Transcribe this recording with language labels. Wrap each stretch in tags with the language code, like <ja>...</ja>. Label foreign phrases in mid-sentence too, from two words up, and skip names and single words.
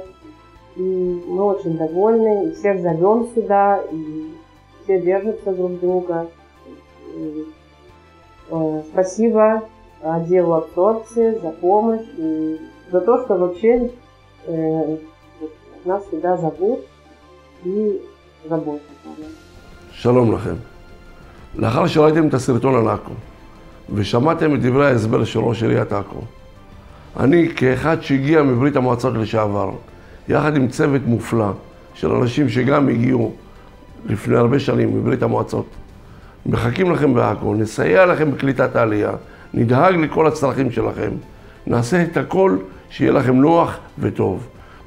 <ru>И мы очень довольны, и всех зовем сюда, и все держатся друг друга. И спасибо отделу абсорбции за помощь и за то, что вообще нас всегда зовут и заботятся.</ru> <he>שלום לכם. לאחר שראיתם את הסרטון על עכו ושמעתם את דברי ההסבר של ראש עיריית עכו, אני כאחד שהגיע מברית המועצות לשעבר, יחד עם צוות מופלא של אנשים שגם הגיעו לפני הרבה שנים מברית המועצות, מחכים לכם בעכו, נסייע לכם בקליטת העלייה, נדאג לכל הצרכים שלכם, נעשה את הכל שיהיה לכם נוח וטוב.</he>